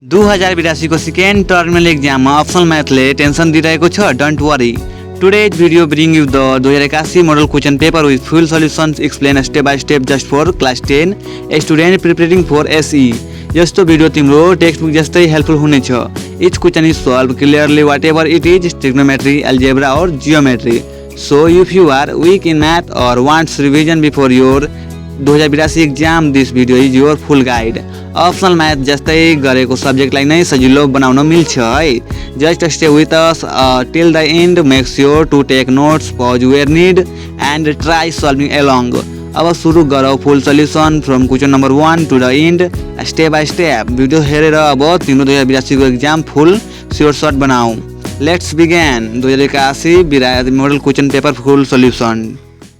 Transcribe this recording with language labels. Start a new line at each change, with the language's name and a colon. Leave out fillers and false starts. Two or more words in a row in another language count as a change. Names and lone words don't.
Nepali: 2082 को
English: second terminal exam
Nepali: में
English: optional math
Nepali: ले टेंशन दिइरहेको छ।
English: Don't worry, today's video bring you the 2081 model question paper with full solutions explain step by step just for class 10 A student preparing for SEE.
Nepali: यस्तो भिडियो तिम्रो
English: text book
Nepali: जस्तै हेल्पफुल हुनेछ।
English: Each question is solve clearly whatever it is trigonometry, algebra और geometry। So if you are weak in math or wants revision before your 2082 exam, this video is your full guide। optional math
Nepali: जस्तै गरेको सब्जेक्टलाई नै सजिलो बनाउन मिल्छ है।
English: Just stay with us till the end, make sure to take notes, pause where need and try solving along.
Nepali: अब सुरु गरौँ
English: full solution from question number 1 to the end, step by step.
Nepali: भिडियो हेरेर अब तिम्रो 2082 को एक्जाम
English: full sure shot
Nepali: बनाऊ।
English: Let's begin 2081 model question paper full solution.